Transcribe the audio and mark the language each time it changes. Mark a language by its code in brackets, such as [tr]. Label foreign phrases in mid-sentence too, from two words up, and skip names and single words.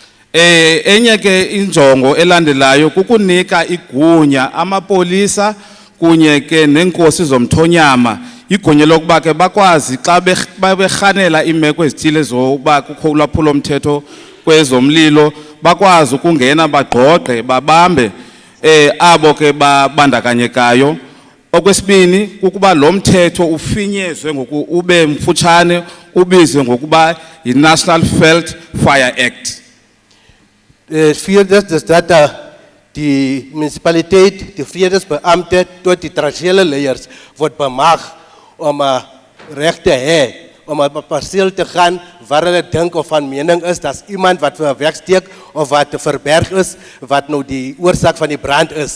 [xh] Enye ke injongo elandelayo kukunika igunya amapolisa kunye ke nenkosi zomthonyama igunya lokuba ke bakwazi xa beberhanela imeko ezithile zokuba kukho ulwaphulo mthetho kwezomlilo bakwazi ukungena bagqogqe babambe abo ke babandakanyekayo. Okwesibini kukuba lo mthetho ufinyezwe ngoku ube mfutshane ubizwe ngokuba yi-National Veldfire Act. [af] Vierde is dat die municipaliteit, die vredesbeampte tot die traditionele leiers word bemag om reg te hê om op 'n perseel te gaan waar hulle dink of van mening is dat iemand wat wegsteek of wat verberg is wat nou die oorsaak van die brand is.